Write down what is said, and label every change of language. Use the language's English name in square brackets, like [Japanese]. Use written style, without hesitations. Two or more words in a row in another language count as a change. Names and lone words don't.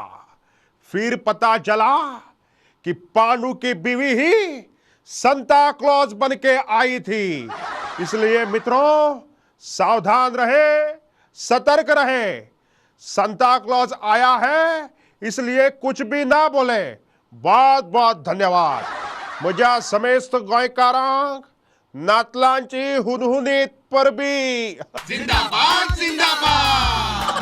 [Hindi] फिर पता चला कि पांडु की बीवी ही संता क्लॉज बन के आई थी। इसलिए मित्रों, सावधान रहे, सतर्क रहे। संता क्लॉज आया है, इसलिए कुछ भी ना बोले। बहुत बहुत धन्यवाद। [Konkani] म्हज्या समेस्त गोंयकारांक नातलांची हुनहुनीत परबी। [Hindi] जिंदाबाद जिंदाबाद।